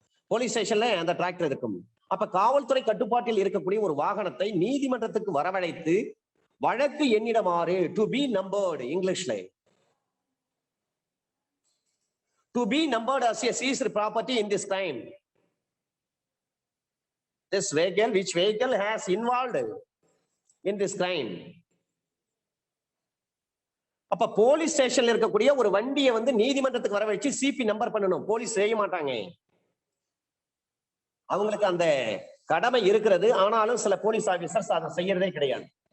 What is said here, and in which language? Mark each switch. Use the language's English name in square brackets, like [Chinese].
[Tamil] Police ஸ்டேஷன்ல அந்த tractor இருக்கும். அப்ப காவல்துறை கட்டுப்பாட்டில் இருக்கக்கூடிய ஒரு வாகனத்தை நீதிமன்றத்துக்கு வரவழைத்து வழக்கு எண்ணிடமாறு, டு பி நம்பர்டு, இங்கிலீஷ்ல to be numbered [English] as a seized property in this crime. This vehicle, which vehicle has involved in this crime. [Tamil] அப்ப போலீஸ் ஸ்டேஷன்ல இருக்கக்கூடிய ஒரு வண்டியை வந்து நீதிமன்றத்துக்கு வர வச்சு சிபி நம்பர் பண்ணணும். போலீஸ் செய்ய மாட்டாங்க, அவங்களுக்கு அந்த கடமை இருக்கிறது. ஆனாலும் சில போலீஸ் ஆபீசர்ஸ் அதை செய்யறதே கிடையாது.